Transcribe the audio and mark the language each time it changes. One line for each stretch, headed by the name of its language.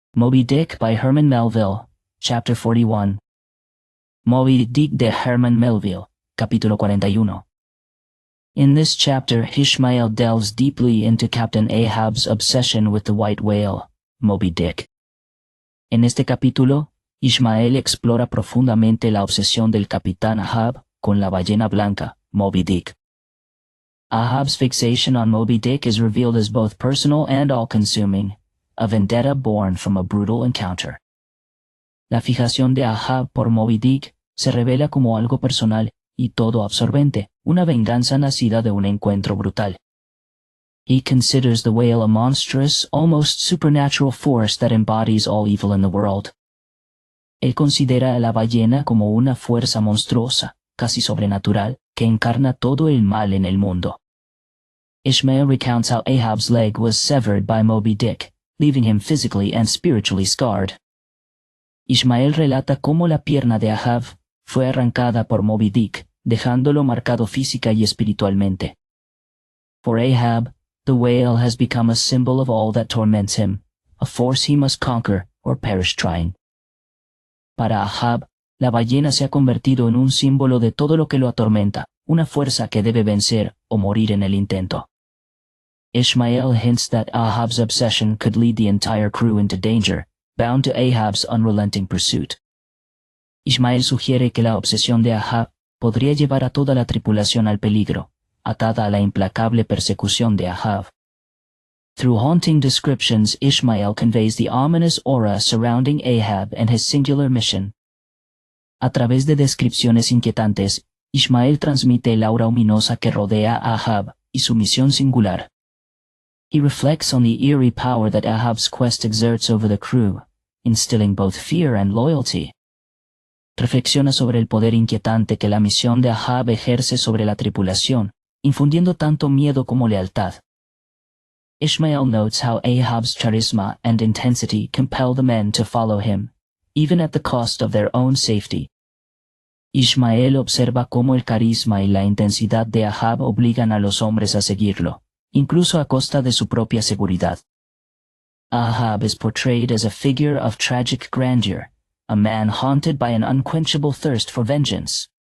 English: Moby Dick by Herman Melville, Chapter 41.
Spanish: Moby Dick de Herman Melville, Capítulo 41.
English: In this chapter, Ishmael delves deeply into Captain Ahab's obsession with the white whale, Moby Dick.
Spanish: En este capítulo, Ishmael explora profundamente la obsesión del capitán Ahab con la ballena blanca, Moby Dick.
English: Ahab's fixation on Moby Dick is revealed as both personal and all-consuming, a vendetta born from a brutal encounter.
Spanish: La fijación de Ahab por Moby Dick se revela como algo personal y todo absorbente, una venganza nacida de un encuentro brutal.
English: He considers the whale a monstrous, almost supernatural force that embodies all evil in the world.
Spanish: Él considera a la ballena como una fuerza monstruosa, casi sobrenatural, que encarna todo el mal en el mundo.
English: Ishmael recounts how Ahab's leg was severed by Moby Dick, leaving him physically and spiritually scarred.
Spanish: Ishmael relata cómo la pierna de Ahab fue arrancada por Moby Dick, dejándolo marcado física y espiritualmente.
English: For Ahab, the whale has become a symbol of all that torments him, a force he must conquer or perish trying.
Spanish: Para Ahab, la ballena se ha convertido en un símbolo de todo lo que lo atormenta, una fuerza que debe vencer o morir en el intento.
English: Ishmael hints that Ahab's obsession could lead the entire crew into danger, bound to Ahab's unrelenting pursuit.
Spanish: Ishmael sugiere que la obsesión de Ahab podría llevar a toda la tripulación al peligro, atada a la implacable persecución de Ahab.
English: Through haunting descriptions, Ishmael conveys the ominous aura surrounding Ahab and his singular mission.
Spanish: A través de descripciones inquietantes, Ishmael transmite el aura ominosa que rodea a Ahab y su misión singular.
English: He reflects on the eerie power that Ahab's quest exerts over the crew, instilling both fear and loyalty.
Spanish: Reflexiona sobre el poder inquietante que la misión de Ahab ejerce sobre la tripulación, infundiendo tanto miedo como lealtad.
English: Ishmael notes how Ahab's charisma and intensity compel the men to follow him, even at the cost of their own safety.
Spanish: Ishmael observa cómo el carisma y la intensidad de Ahab obligan a los hombres a seguirlo, incluso a costa de su propia seguridad.
English: Ahab is portrayed as a figure of tragic grandeur, a man haunted by an unquenchable thirst for vengeance.